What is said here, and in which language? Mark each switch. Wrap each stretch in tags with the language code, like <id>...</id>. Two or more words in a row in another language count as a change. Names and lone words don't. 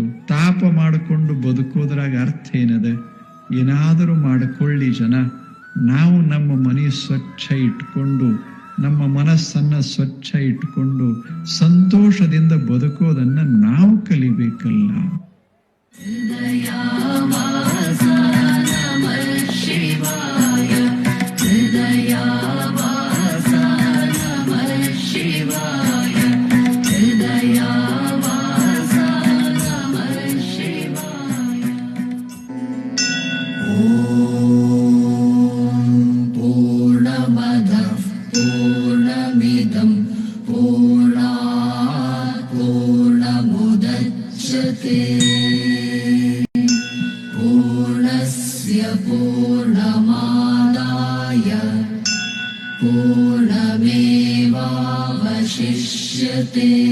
<kn>ತಾಪ ಮಾಡಿಕೊಂಡು ಬದುಕೋದ್ರಾಗ ಅರ್ಥ ಏನದ? ಏನಾದರೂ ಮಾಡಿಕೊಳ್ಳಿ ಜನ. ನಾವು ನಮ್ಮ ಮನೆ ಸ್ವಚ್ಛ ಇಟ್ಕೊಂಡು, ನಮ್ಮ ಮನಸ್ಸನ್ನ ಸ್ವಚ್ಛ ಇಟ್ಕೊಂಡು ಸಂತೋಷದಿಂದ ಬದುಕೋದನ್ನ ನಾವು ಕಲಿಬೇಕಲ್ಲ.</kn> <sa>ಹೃದಯಾವಾಸ ನಮಃ ಶಿವಾಯ ಹೃದಯಾವಾಸ ನಮಃ ಶಿವಾಯ ಹೃದಯಾವಾಸ ನಮಃ ಶಿವಾಯ. ಓಂ ಪೂರ್ಣಮದಃ ಪೂರ್ಣಮಿದಂ ಪೂರ್ಣಾತ್ ಪೂರ್ಣಮುದಚ್ಯತೆ ಪೂರ್ಣಸ್ಯ ಪೂರ್ಣಮಾದಾಯ ಪೂರ್ಣಮೇವಾವಶಿಷ್ಯತೆ.</sa>